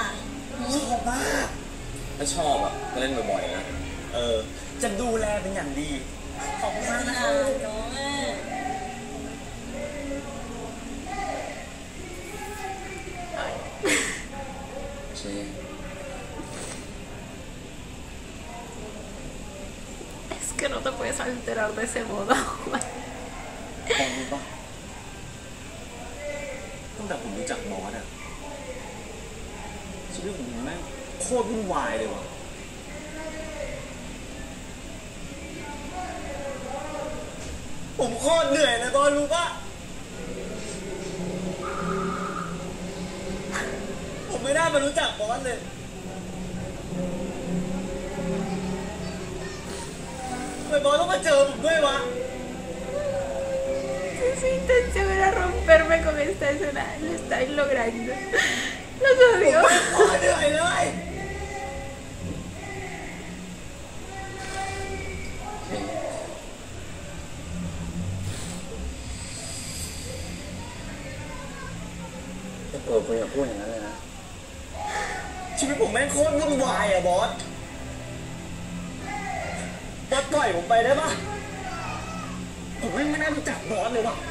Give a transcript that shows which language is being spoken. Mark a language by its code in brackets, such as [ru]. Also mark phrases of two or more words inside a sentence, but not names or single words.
[th] ชอบมากถ้าชอบอ่ะก็เล่นบ่อยๆนะจะดูแลเป็นอย่างดีขอบคุณมากนะ น้องแม่ เช่ [es] Es que no te puedes alterar de ese modo. [th] พอรู้ปะตั้งแต่ผมรู้จักบอสอะชีวิตผมแม่งโคตรวุ่นวายเลยว่ะ ผมโคตรเหนื่อยเลยบอสรู้ปะผมไม่ได้มารู้จักบอสเลยทำไมบอสต้องมาเจอผมด้วยวะ [es] Su intención era romperme con esta escena. Lo estáis logrando. Los odio. [th] โคตรเหนื่อยเลยคุณอย่าพูดอย่างนั้นเลยนะชีวิตผมแม่งโคตรวุ่นวายอะบอสปล่อยผมไปได้ปะผมไม่น่ารู้จักบอสเลยว่ะ